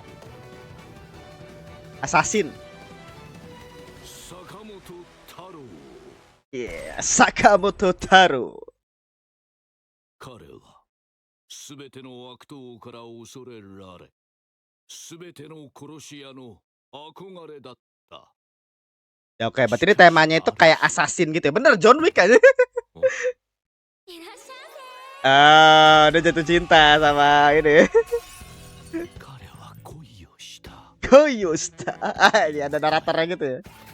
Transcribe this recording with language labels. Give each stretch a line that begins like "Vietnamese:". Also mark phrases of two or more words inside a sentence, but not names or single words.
English: Assassin. Yeah, Sakamoto Taro.
Japanese: 彼はすべての悪党から恐れられ、すべての殺し屋の憧れだった。
Indonesian: Ya oke, berarti ini temanya itu kayak assassin gitu ya. Bener John Wick aja. Udah jatuh cinta sama ini. Koyusta. Ini ada naratornya gitu ya.